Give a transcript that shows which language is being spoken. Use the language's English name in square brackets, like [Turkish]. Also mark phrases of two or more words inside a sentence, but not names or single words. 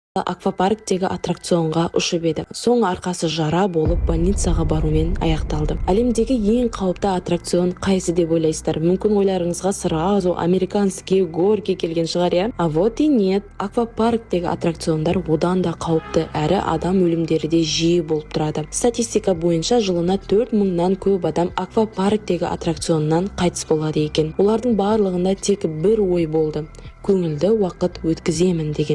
[Kazakh] аквапарктегі аттракционға ұшып еді. Соң арқасы жара болып больницаға барумен аяқталды. Әлемдегі ең қауіпті аттракцион қайсы деп ойлайсыздар? Мүмкін ойларыңызға [Russian] сразу американский горки [Kazakh] келген шығар, иә? [Russian] А вот и нет. [Kazakh] Аквапарктегі аттракциондар одан да қауіпті, әрі адам өлімдері де жиі болып тұрады. Статистика бойынша жылына 4000-нан көп адам аквапарктегі аттракционнан қайтыс болады екен. Олардың барлығында тек бір ой болды: көңілді уақыт өткіземін деген.